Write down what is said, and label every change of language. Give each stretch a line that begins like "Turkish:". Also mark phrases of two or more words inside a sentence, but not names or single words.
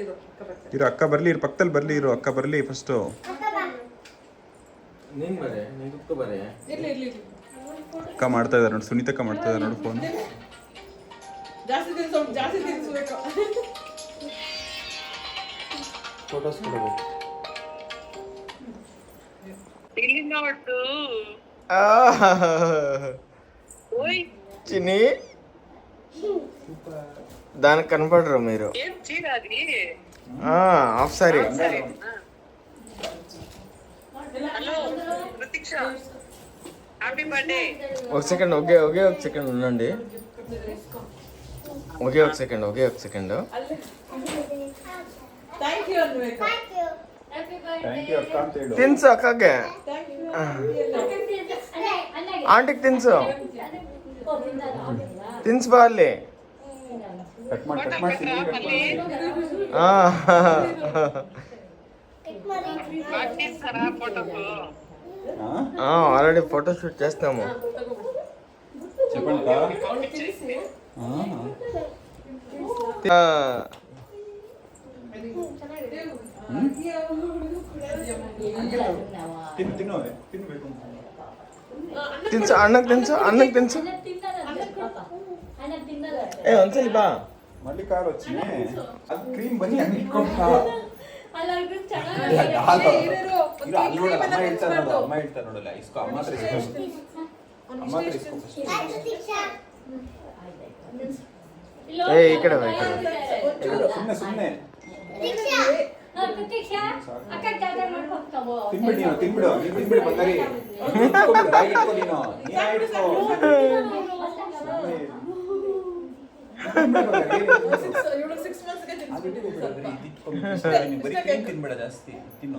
Kannada: ಇರು ಅಕ್ಕ ಬರ್ಲಿ, ಇರು ಪಕ್ಕದಲ್ಲಿ ಬರ್ಲಿ, ಇರು ಅಕ್ಕ ಬರ್ಲಿ ಫಸ್ಟು. ನೀನ್ ಬರೇ, ನೀನ್ ಕುತ್ಕೋ ಬರೇ. ಇರ್ಲಿ ಅಕ್ಕ ಮಾಡ್ತಾ ಇದ್ದಾರೆ ನೋಡಿ, ಸುನೀತಕ್ಕ ಮಾಡ್ತಾ ಇದ್ದಾರೆ ನೋಡಿ ಫೋನ್. ಜಾಸ್ತಿ ತಿನ್ಸ್ಬೇಕು. ಫೋಟೋಸ್ ಕೊಡಬೇಕು.
Telugu: చిన్ని దానికి కనపడరు మీరు.
English: half saree.
Telugu: ఒక సెకండ్, ఒకే ఒక సెకండ్ ఉండండి. ఒకే ఒక సెకండ్.
Kannada: ತಿನ್ಸು ಅಕ್ಕಗೆ,
Telugu: ఆంటీకి తిన్సు.
Kannada: ತಿನ್ಸ್ಬಾ ಅಲ್ಲಿ. ಕಟ್ ಮಾಡಿ
Telugu: ఆల్రెడీ
English: photo shoot
Telugu: చేస్తాము. చెప్పండి
Kannada: ತಿನ್ಸು ಅಣ್ಣಕ್ಕೆ ತಿನ್ಸು ಏ ಒಂದ್ಸಲಿ ಬಾ.
Telugu: మళ్ళీ కార్ వచ్చినాయి అది
English: cream bun
Telugu: అన్ని కొట్టా అలాగే
Kannada: ಅಲ್ಲಿ ನೋಡಿ ಅಮ್ಮ ಹೇಳ್ತಾರೆ ನೋಡಲ್ಲ ಇಸ್ಕೋ ಅಮ್ಮ ಹತ್ರ ಇಸ್ಕೋ ಏ ಈ ಕಡೆ ಬಾ ಸುಮ್ಮನೆ ತಿನ್ಬಿಡು ಬಂದಾರಿ ಬಾಯಿ ಇಟ್ಕೋ ನೀನು ತಿನ್ಬೇಡ ಜಾಸ್ತಿ ತಿನ್ನು.